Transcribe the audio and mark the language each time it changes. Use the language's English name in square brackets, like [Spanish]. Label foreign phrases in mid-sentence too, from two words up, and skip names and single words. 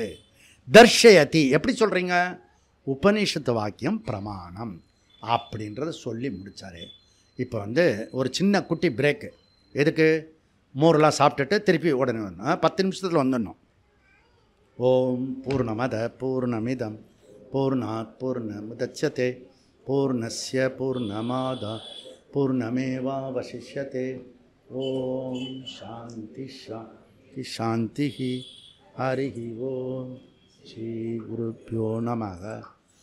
[Tamil] தர்ஷயதி எப்படி சொல்கிறீங்க? உபநிஷத்து வாக்கியம் பிரமாணம் அப்படின்றத சொல்லி முடித்தார். இப்போ வந்து ஒரு சின்ன குட்டி பிரேக்கு. எதுக்கு? மோரெலாம் சாப்பிட்டுட்டு திருப்பி உடனே வரணும். 10 நிமிஷத்தில் வந்துடணும். [Sanskrit] ओम् पूर्णमदः पूर्णमिदं पूर्णात् पूर्णमुदच्यते पूर्णस्य पूर्णमादाय पूर्णमेवावशिष्यते. ओम् शान्ति शान्ति शान्ति. हरि ओम् श्री गुरुभ्यो नमः.